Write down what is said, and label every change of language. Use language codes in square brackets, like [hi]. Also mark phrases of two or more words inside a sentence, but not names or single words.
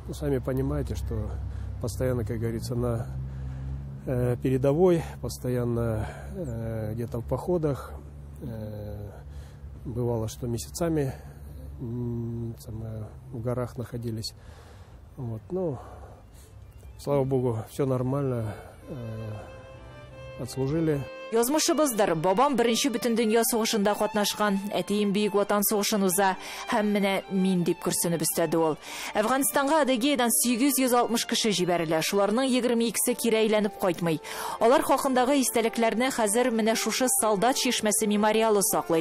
[ru] Сами понимаете, что постоянно, как говорится, на передовой, постоянно где-то в походах. Бывало, что месяцами в горах находились. Вот, слава богу, все нормально, отслужили. [tt] Язмышыбыздыр, бабам беренче бөтен дөнья сугышында катнашкан, әтием бөек ватан сугышын уза, һәм менә мин дип күрсенеп өстәде ул. Әфганстанга Адыгеядан 860 кеше җибәрелә, шуларның 22се кире әйләнеп кайтмый. Алар хакындагы истәлекләрне хәзер менә шушы солдат чишмәсе мемориалы саклый.